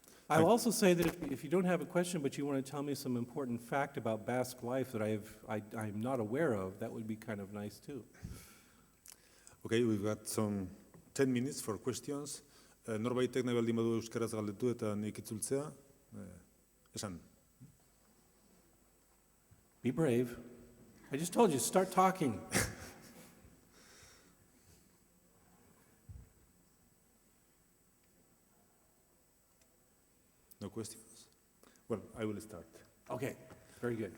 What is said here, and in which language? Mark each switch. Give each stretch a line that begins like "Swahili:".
English: I'll also say that if you don't have a question, but you want to tell me some important fact about Basque life that I'm not aware of, that would be kind of nice too. Okay, we've got some 10 minutes for questions.
Basque: Norbaitek nahi baldin badu euskaraz galdetu eta nik itzultzea. Esan.
English: Be brave. I just told you, start talking. No questions? Well, I will start. Okay, very good.